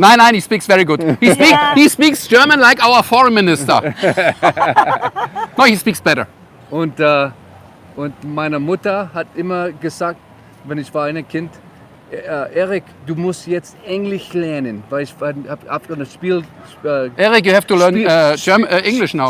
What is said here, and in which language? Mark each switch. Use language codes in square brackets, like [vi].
[en] Nein, he speaks very good. He speaks German like our foreign minister. No, he speaks better. [de] Und meine Mutter hat immer gesagt, wenn ich war ein Kind, Erik, du musst jetzt Englisch lernen, weil ich hab an das [en] Eric, you have to learn English now.